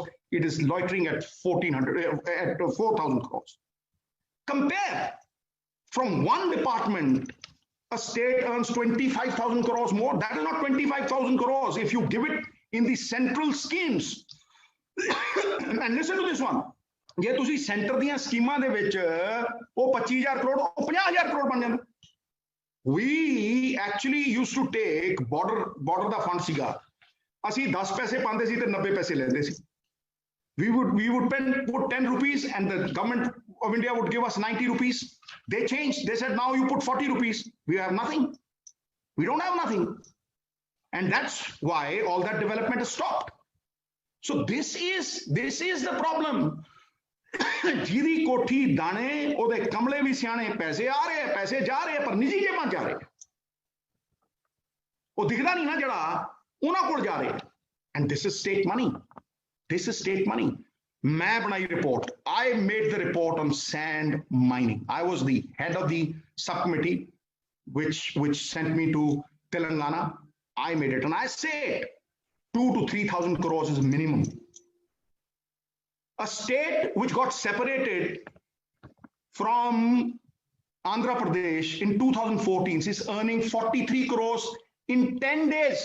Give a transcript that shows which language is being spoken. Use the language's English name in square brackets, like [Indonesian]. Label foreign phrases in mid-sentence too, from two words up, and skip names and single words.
[English] It is loitering at 4,000 crores. Compare, from one department, a state earns 25,000 crores more. That is not 25,000 crores if you give it in the central schemes. And listen to this one. [Punjabi] ਜੇ ਤੁਸੀਂ ਸੈਂਟਰ ਦੀਆਂ ਸਕੀਮਾਂ ਦੇ ਵਿੱਚ ਉਹ 25,000 ਕਰੋੜ ਉਹ 50,000 ਕਰੋੜ ਬਣ ਜਾਂਦਾ। [English] We actually used to take border [Punjabi] ਦਾ ਫੰਡ ਸੀਗਾ, ਅਸੀਂ 10 ਪੈਸੇ ਪਾਉਂਦੇ ਸੀ ਤੇ 90 ਪੈਸੇ ਲੈਂਦੇ ਸੀ। [English] We would put 10 rupees and the government of India would give us 90 rupees. They changed. They said, now you put 40 rupees. We have nothing. We don't have nothing. And that's why all that development has stopped. So this is the problem. [Punjabi] ਜਿਹਦੀ ਕੋਠੀ ਦਾਣੇ ਉਹਦੇ ਕਮਲੇ ਵੀ ਸਿਆਣੇ, ਪੈਸੇ ਆ ਰਹੇ ਪੈਸੇ ਜਾ ਰਹੇ ਪਰ ਨਿੱਜੀ ਜੇਬਾਂ ਜਾ ਰਹੇ, ਉਹ ਦਿਖਦਾ ਨਹੀਂ ਨਾ ਜਿਹੜਾ ਉਹਨਾਂ ਕੋਲ ਜਾ ਰਹੇ। [English] And this is state money. This is state money. [Hindi] मैं बनाई report. [English] I made the report on sand mining. I was the head of the subcommittee which sent me to Telangana. I made it, and I said 2,000 to 3,000 crores is minimum. A state which got separated from Andhra Pradesh in 2014 is earning 43 crores in 10 days.